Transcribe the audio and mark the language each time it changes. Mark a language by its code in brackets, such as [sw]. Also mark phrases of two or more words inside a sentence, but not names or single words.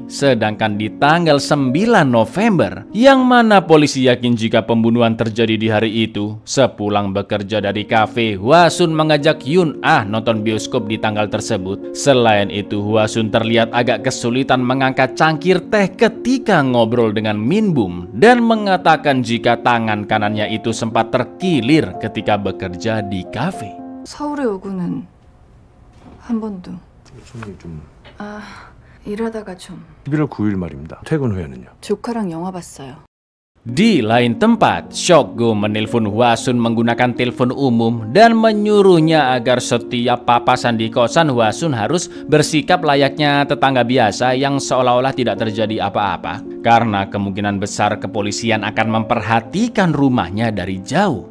[id] Sedangkan di tanggal 9 November yang mana polisi yakin jika pembunuhan terjadi di hari itu, sepulang bekerja dari kafe, Hwa Sun mengajak Yun Ah nonton bioskop di tanggal tersebut. Selain itu Hwa Sun terlihat agak kesulitan mengangkat cangkir teh ketika ngobrol dengan Min Bum dan mengatakan jika tangan kanannya itu sempat terkilir ketika bekerja di kafe. [ko] 서울에 오고는 한 번도. 손이 좀 일하다가 좀. 11월 9일 말입니다. 퇴근 후에는요. 조카랑 영화 봤어요. [id] Di lain tempat, Shokgo menelpon Hwa Sun menggunakan telepon umum dan menyuruhnya agar setiap papasan di kosan Hwa Sun harus bersikap layaknya tetangga biasa yang seolah-olah tidak terjadi apa-apa. Karena kemungkinan besar kepolisian akan memperhatikan rumahnya dari jauh.